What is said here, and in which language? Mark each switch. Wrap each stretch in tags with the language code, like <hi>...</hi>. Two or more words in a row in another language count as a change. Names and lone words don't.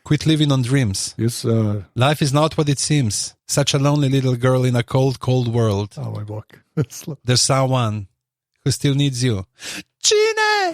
<en>Quit living on dreams.</en> <sl>Jaz,</sl> <en>Life is not what it seems. Such a lonely little girl in a cold, cold world.</en> <sl>moj bog.</sl> <en>There's someone who still needs you.</en> <sl>Čine!</sl>